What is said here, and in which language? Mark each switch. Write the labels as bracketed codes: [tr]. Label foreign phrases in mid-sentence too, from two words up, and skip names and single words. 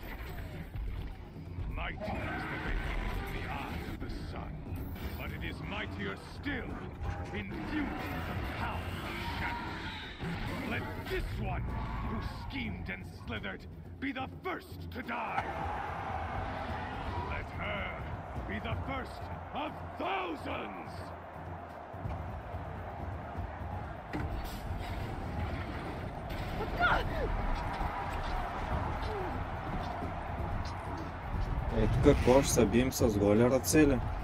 [en] Mighty is the behemoth in the eye of the sun, but it is mightier still, infused with the power of shadow. Let this one, who schemed and slithered, be the first to die. Let her be the first of thousands! [bg] Ето какво ще се бием с голи ръце ли?